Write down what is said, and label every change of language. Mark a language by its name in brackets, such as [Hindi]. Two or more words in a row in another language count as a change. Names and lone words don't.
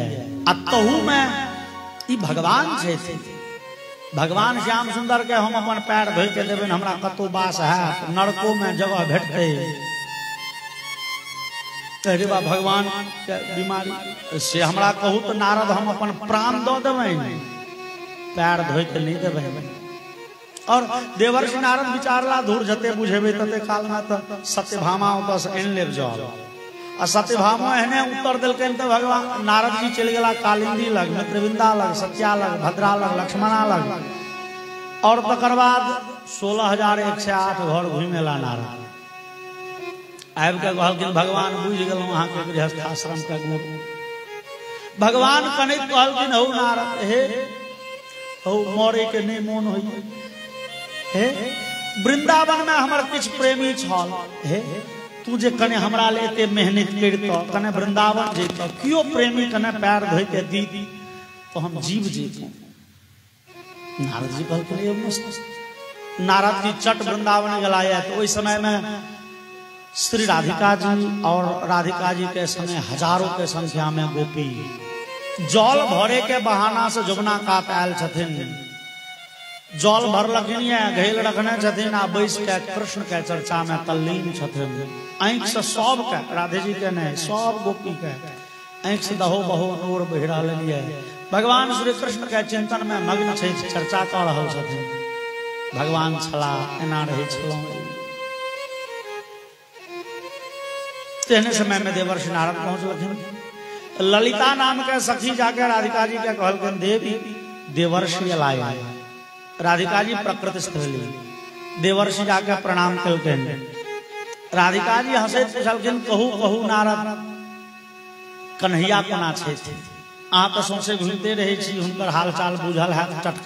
[Maithili] अतहु में ई भगवान छै, भगवान श्याम सुंदर के हम अपन पैर धोइ के देबनि, हमरा कतौ बास है, नरको में जगह भेटतै। अरे बा, भगवान के बीमारी से हमरा कहू तो नारद हम अपन प्राण दऽ देबनि, पैर धोइ के नहीं देबनि। और देवर्षि नारद विचारला, धूर जते बुझेबै तते काल में तो सत्यभामा ओतऽ से आनि लेब जाउ। आ सत्यभामा एहने उत्तर दिलकनि तो भगवान नारद जी चलि गेला कालिंदी लग, मित्रविंदा लग, सत्या लग, भद्रा लग, लक्ष्मणा लग। और तकर बाद 16,108 घर घुमेला नारद। आबि के कहलखिन, भगवान बुझि गेलहुँ अहाँ के गृहस्थाश्रम के गुण। भगवान कनैत कहलखिन, हौ नारद, हे हौ मरे के नहीं मोन होइए, हे वृंदावन में हमर किछ प्रेमी छल, हे तू जे कने हमरा ले एते मेहनत करतो, कने वृंदावन जैतो, कियो प्रेमी कने पैर धोइ के दी तो हम जीव जैतो। नारद जी कहलखिन, नारद जी चट वृंदावन गेला। तो ओहि समय में श्री राधिका जी और राधिका जी के समय हजारों के संख्या में गोपी जल भरे के बहाना से जमुना कात आयल छथिन। जल भरलखिन, घेल रखने छथिन, आ बैस के कृष्ण के चर्चा में तल्लीन छथिन। आंख से सब के, राधे जी के नहीं, सब गोपी के आंख से दहो बहो नूर बहि रहल है। भगवान श्री कृष्ण के चिंतन में मग्न छै, चर्चा कर रहल छथिन। भगवान छला एना रहे छलहुँ। तेहने समय में देवर्षि नारद पहुंचलखिन। ललिता नाम के सखी जाके राधिका जी के कहलखिन, देवी देवर्षि अलाय। राधिका जी प्रकृतिस्थ भेली, देवर्षि जाके प्रणाम कलखिन। राधिका जी हंसैत पूछलखिन, कहू कहू नारद, कन्हैया कोना छै अहाँ तो सौंसे घूमते रहे छी हुनकर हालचाल बुझल है टटका।